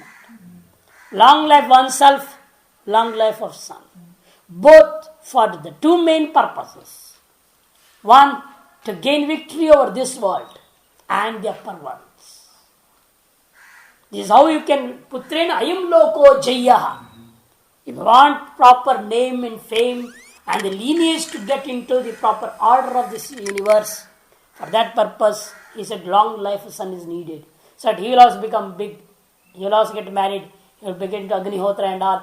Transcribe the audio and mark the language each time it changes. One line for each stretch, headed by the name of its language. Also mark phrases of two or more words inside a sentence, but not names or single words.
English: Long life oneself, long life of son. Both for the two main purposes. One, to gain victory over this world and the upper worlds. This is how you can
Sanskrit: putrena ayam loko jayaha.
English: If you want proper name and fame and the lineage to get into the proper order of this universe, for that purpose, he said long life of son is needed. So that he will also become big, he will also get married, he will begin to Agnihotra and all.